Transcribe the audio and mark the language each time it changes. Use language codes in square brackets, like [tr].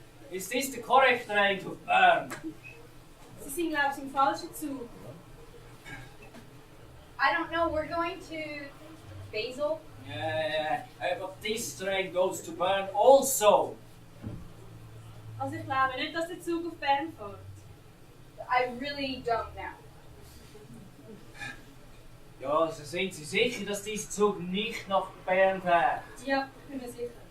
[en] Is this the correct train to Bern? [de] Sie sind, glaube ich, im falschen Zug. [en] I don't know, we're going to Basel. Yeah, but this train goes to Bern also. [de] Also ich glaube nicht, dass der Zug auf Bern fährt. [en] I really don't know. [de] Ja, also sind Sie sicher, dass dieser Zug nicht nach Bern fährt? Ja, ich bin mir sicher.